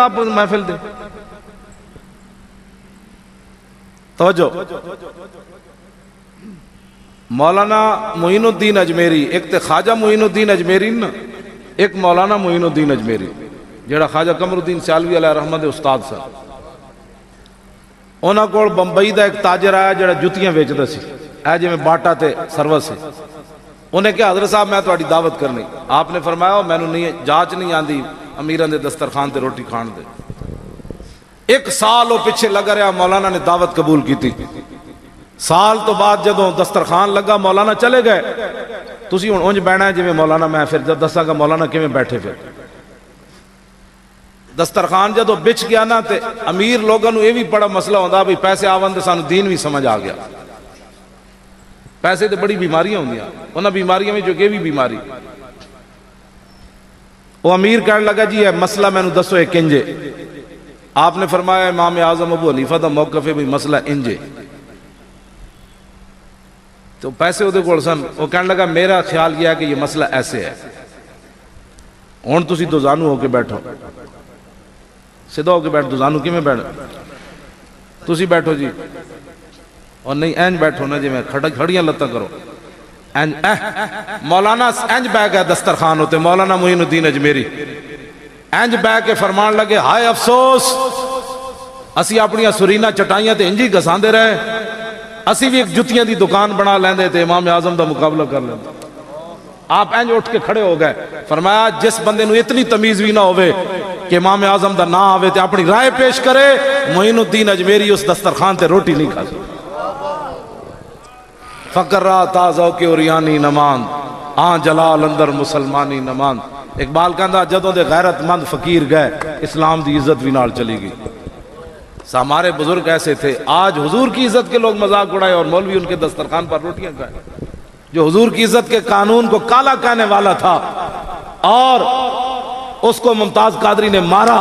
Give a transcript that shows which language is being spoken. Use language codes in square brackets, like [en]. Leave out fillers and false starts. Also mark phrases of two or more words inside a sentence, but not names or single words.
[pa] آپ محفل دے توجہ. مولانا معین الدین اجمیری ایک تے خواجہ معین الدین اجمیری نا ایک مولانا معین الدین اجمیری جڑا خواجہ قمر الدین سیالوی علیہ رحمت استاد سن. انہاں کول بمبئی دا ایک تاجر آیا جڑا جتیاں ویچدا سی اے جویں باٹا تے سروس سی. انہیں کہا حضرت صاحب میں تہاڈی دعوت کرنی. آپ نے فرمایا مینوں نہیں جاچ نہیں آندی امیراں دے دسترخوان تے روٹی کھان دے. [ur] ایک سال وہ پیچھے لگا رہا. مولانا نے دعوت قبول کی تھی. [pa] سال تو بعد جدوں دسترخوان لگا مولانا چلے گئے. تسی ہن اونج بیٹھنا ہے جویں مولانا میں پھر جب دساں گا مولانا کیویں بیٹھے. پھر دسترخوان جدوں بچ گیا نا تے امیر لوگوں نوں یہ بھی بڑا مسئلہ ہوندا بھی پیسے آون تے سانوں دین بھی سمجھ آ گیا. پیسے تے بڑی بیماریاں ہوندیاں. انہاں بیماریاں وچ جو بھی بیماری وہ امیر کہنے لگا جی یہ مسئلہ مینوں دسو ہے کنجے. آپ نے فرمایا امام اعظم ابو حنیفہ دا موقف ہے بھی مسئلہ انجے. تو پیسے وہ دے کول سن. وہ کہنے لگا میرا خیال یہ ہے کہ یہ مسئلہ ایسے ہے. ہن تسی دو زانو ہو کے بیٹھو سیدھا ہو کے بیٹھ. دو زانو کی میں بیٹھ تسی بیٹھو جی اور نہیں اینج بیٹھو نا جی میں کھڑیاں لتاں کرو. مولانا اینج بیٹھ گیا دسترخوان ہوتے. مولانا معین الدین اجمیری اینج بیٹھ کے فرمان لگے ہائے افسوس اسی اپنی سرینا چٹائیاں تے انجی گساندے رہے. اسی بھی ایک جتیاں دی دکان بنا لیندے تے امام اعظم دا مقابلہ کر لیندے. آپ اینج اٹھ کے کھڑے ہو گئے. فرمایا جس بندے نو اتنی تمیز بھی نہ ہوئے کہ امام اعظم دا نہ آوے تے اپنی رائے پیش کرے معین الدین اجمیری اس دسترخوان تے روٹی نہیں کھا سکتا. [fa] فقر را تازو کے اوریانی نمان آن جلال اندر مسلمانی نمان. [pa] اقبال کہندا جدوں دے غیرت مند فقیر گئے اسلام دی عزت بھی نال چلی گئی. [ur] ہمارے بزرگ ایسے تھے. آج حضور کی عزت کے لوگ مذاق اڑائے اور مولوی ان کے دسترخوان پر روٹیاں کھائے. جو حضور کی عزت کے قانون کو کالا کہنے والا تھا اور اس کو ممتاز قادری نے مارا.